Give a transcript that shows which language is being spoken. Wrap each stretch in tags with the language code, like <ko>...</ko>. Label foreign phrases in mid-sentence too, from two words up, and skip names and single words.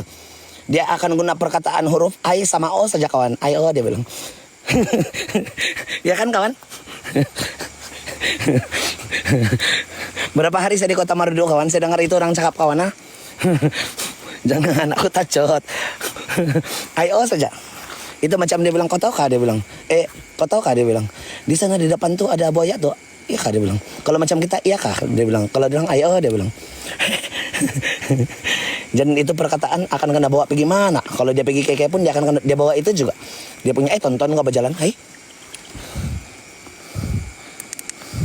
<ms>Dia akan guna perkataan huruf I sama O saja kawan. I O dia bilang. Ya kan kawan? Berapa hari saya di Kota Marudu kawan, saya dengar itu orang cakap kawan. Jangan aku takut. I O saja. Itu macam dia bilang, kau tahu kah? Dia bilang, kau tahu kah? Dia bilang, di sana di depan tuh ada buaya tuh. Iya kah? Dia bilang, kalau macam kita, iya kah? Dia bilang, kalau dia bilang, ayo, dia bilang. Dan itu perkataan akan kena bawa pergi mana? Kalau dia pergi keke pun dia akan dia bawa itu juga. Dia punya, tonton kau berjalan, hai.</ms>